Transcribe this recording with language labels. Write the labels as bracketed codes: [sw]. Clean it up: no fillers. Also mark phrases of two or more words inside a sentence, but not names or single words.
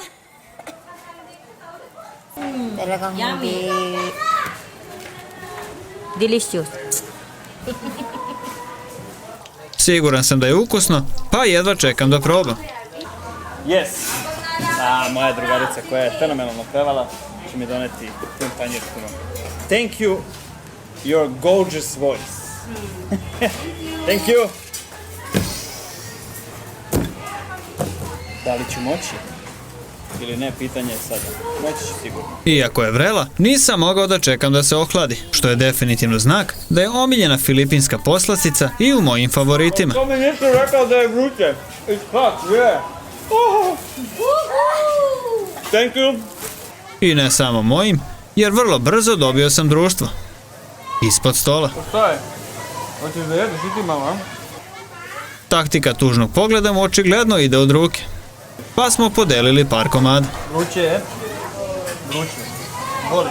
[en] Delicious. [sr] Siguran sam da je ukusno, pa jedva čekam da probam. [en] Yes. [sr] Moja drugarica koja je fenomenalno pevala će mi doneti pun tanjir turon. [en] Thank you, your gorgeous voice. Thank you. [sr] Da li ću moći? Ili ne, pitanje je sada. Moći ću sigurno. Iako je vrela, nisam mogao da čekam da se ohladi, što je definitivno znak da je omiljena filipinska poslastica i u mojim favoritima. To mi nisi rekao da je vruće. [en] It's hot, yeah. Thank you. [sr] I ne samo mojim, jer vrlo brzo dobio sam društvo. Ispod stola. Šta je? Hoćeš da jedeš i ti malo, a? Taktika tužnog pogleda mu očigledno ide od ruke. Pa smo podelili par komada. Vruće je. Vruće. Voliš?